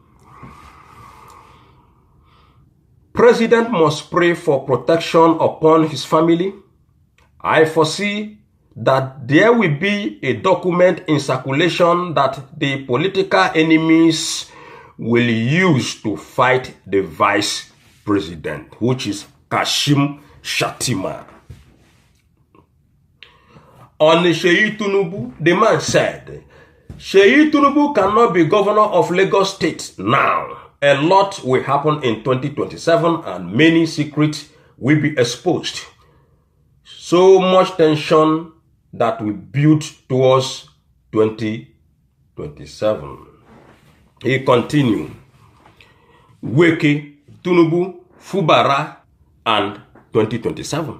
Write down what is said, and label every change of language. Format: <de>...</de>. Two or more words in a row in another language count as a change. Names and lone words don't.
<en>President must pray for protection upon his family. I foresee that there will be a document in circulation that the political enemies will use to fight the vice president, which is Kashim Shettima. On Seyi Tinubu, the man said, Seyi Tinubu cannot be governor of Lagos State now. A lot will happen in 2027 and many secrets will be exposed. So much tension that will build towards 2027. He continued, Weke, Tinubu, Fubara, and 2027.</en>